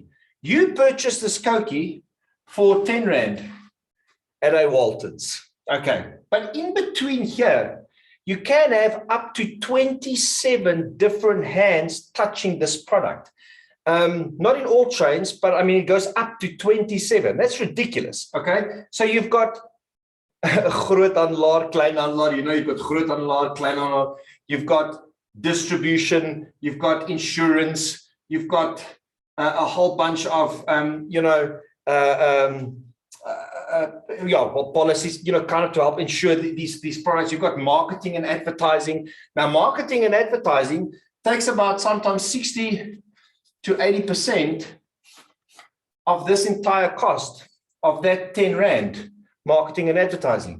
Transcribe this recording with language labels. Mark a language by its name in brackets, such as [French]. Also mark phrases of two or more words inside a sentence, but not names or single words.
[English] You purchase this Cokie for R10 at a Waltons. Okay. But in between here, you can have up to 27 different hands touching this product. Not in all chains, but it goes up to 27. That's ridiculous. Okay. So you've got [Afrikaans] groot handelaar, klein handelaar, [English] you've got [Afrikaans] groot handelaar, klein handelaar, [English] you've got distribution, you've got insurance, you've got a whole bunch of, policies, kind of to help ensure that these products. You've got marketing and advertising. Now, marketing and advertising takes about sometimes 60 to 80% of this entire cost of that 10 Rand, marketing and advertising.